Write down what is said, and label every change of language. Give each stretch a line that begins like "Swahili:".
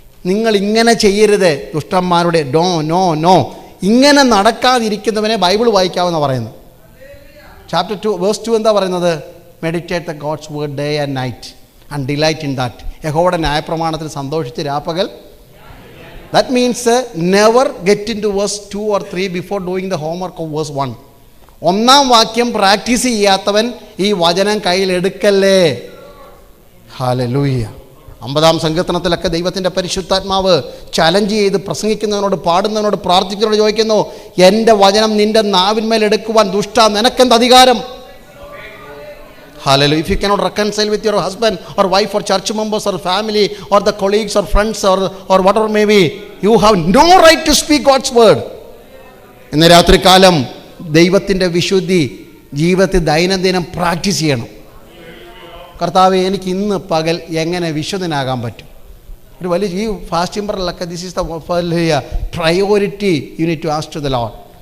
Malayalam: നിങ്ങൾ ഇങ്ങനെ ചെയ്യരുത്, ദുഷ്ടന്മാരുടെ.
English: No no no.
Malayalam: ഇങ്ങനെ നടക്കാതിരിക്കുന്നവനെ ബൈബിൾ വായിക്കാമെന്ന് പറയുന്നു. ചാപ്റ്റർ 2 വേഴ്സ് 2 എന്താ പറയുന്നത്?
English: Meditate the God's word day and night and delight in that.
Malayalam: യഹോവയുടെ ന്യായപ്രമാണത്തിൽ സന്തോഷിച്ച് രാപ്പകൽ.
English: That means never get into verse 2 or 3 before doing the homework of verse 1.
Malayalam: 1-ാം വാക്യം പ്രാക്ടീസ് ചെയ്യാത്തവൻ ഈ വചനം കയ്യിലെടുക്കല്ലേ. ഹല്ലേലൂയ. 50-ാം സങ്കീർത്തനത്തിലൊക്കെ ദൈവത്തിൻ്റെ പരിശുദ്ധാത്മാവ് ചലഞ്ച് ചെയ്ത് പ്രസംഗിക്കുന്നവനോട്, പാടുന്നവനോട്, പ്രാർത്ഥിക്കുന്നവനോട് ചോദിക്കുന്നു, എൻ്റെ വചനം നിൻ്റെ നാവിന്മേൽ എടുക്കുവാൻ ദുഷ്ട നിനക്കെന്ത് അധികാരം?
English: Hallelujah. If you cannot reconcile with your husband or wife or church members or family or the colleagues or friends or whatever may be, you have no right to speak God's word.
Malayalam: ഇന്ന് രാത്രികാലം ദൈവത്തിൻ്റെ വിശുദ്ധി ജീവിതത്തിൽ ദൈനംദിനം practice ചെയ്യണം. കർത്താവേ, എനിക്ക് ഇന്ന് പകൽ എങ്ങനെ വിശുദ്ധനാകാൻ പറ്റും? ഒരു വലിയ ഈ fasting പറലൊക്കെ
English: This is the priority you need to ask to the Lord.